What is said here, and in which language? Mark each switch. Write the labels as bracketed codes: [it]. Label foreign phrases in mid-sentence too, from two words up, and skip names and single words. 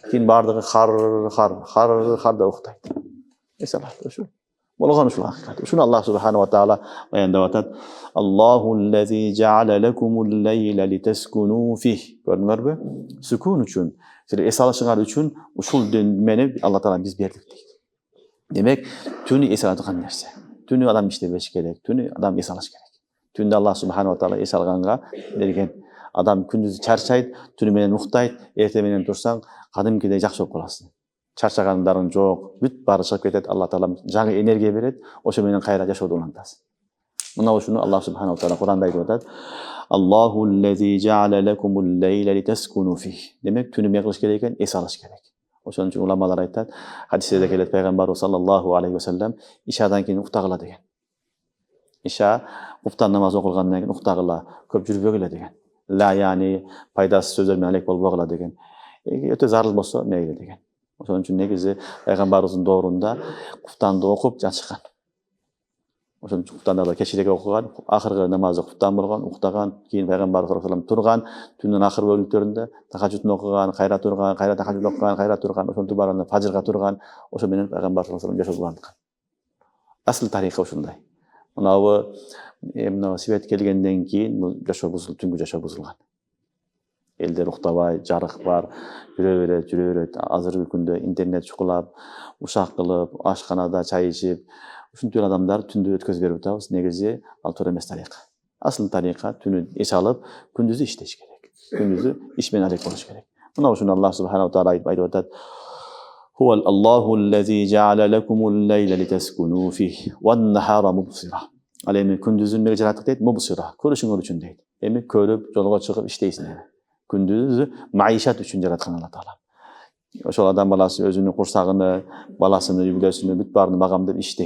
[ky] Кийин бардыгы хар да уктайт. Эс алат ошо. Болгон ушул акыйкат. Ушуну [ar] الله سبحانه وتعالى [ky] баяндап атат. [ar] الله الذي جعل لكم الليل لتسكنوا فيه. [ky] Көрдүңөрбү? Сүкун үчүн, силер эс алышыңар үчүн ушул дүнмени [ar] الله تعالى [ky] биз бердик дейт. Демек, түнү эс алган нерсе. Түнү адам иштебеш керек, түнү адам эс алыш керек. Түндө [ar] الله سبحانه وتعالى [ky] эс алганга берген. Адам күндүз чарчайт, түнү менен уктайт, эртең менен турсаң, кадимкидей жакшы болуп каласың. Чарчагандарың жок, бүт баары чыгып кетет, [ar] الله تعالى [ky] жаңы энергия берет, ошо менен кайра жашоодо улантасың. Мына ушуну [ar] الله سبحانه وتعالى [ky] Куранда айтып атат. [ar] الله الذي جعل لكم الليل لتسكنوا فيه. [ky] Демек, түнү эмне кылыш керек экен? Эс алыш керек. Ошон үчүн уламалар айтат, хадисте келет пайгамбарыбыз [ar] صلى الله عليه وسلم [ky] ишадан кийин уктагыла деген. Иша куптан намаз окулгандан кийин уктагыла, көп жүрбөгүлө деген. Ла яни пайдасыз сөздөр менен алек болбогула деген. Өтө зарыл болсо мейли деген. Ошон үчүн негизи пайгамбарыбыздын доорунда куфтанды окуп жатышкан. Ошон үчүн куфтанды кечирээк окуган, акыркы намазды куфтан болгон, уктаган, кийин пайгамбарыбыз [ar] صلى الله عليه وسلم [ky] турган, түндүн акыркы бөлүктөрүндө тахажжудун окуган, кайра турган, кайра тахажжуд окуган, кайра турган, ошентип барганда фажырга турган, ошо менен пайгамбар [ar] صلى الله عليه وسلم [ky] жашоодо уланткан. Асыл тарихы ушундай. Мынабы свет келгенден кийин жашоо бузулуп, түнгү жашоо бузулган. Элдер уктабай, жарык бар, жүрө берет. Азыркы күндө интернет чукулап, ушак кылып, ашканада чай ичип, ушинтип адамдар түндү өткөзүп берип атабыз. Негизи ал туура эмес тарика. Асыл тарика түнү эс алып, күндүзү иштеш керек. Күндүзү иш менен алек болуш керек. Мына ушуну [ar] الله سبحانه وتعالى [ky] айтып атат. [ar] هو الله الذي جعل لكم الليل لتسكنوا فيه والنهار مبصرا. [ky] Ал эми күндүзүн эмне жараттык дейт? Мубсира. Көрүшүңөр үчүн дейт. Эми көрүп, жолго чыгып иштейсиң. Күндүзү маишат үчүн жараткан [ar] الله تعالى. [ky] Ошол адам баласы өзүнүн курсагыны, баласыны, үй бүлөсүнү бүт баарын багамдап иштейт.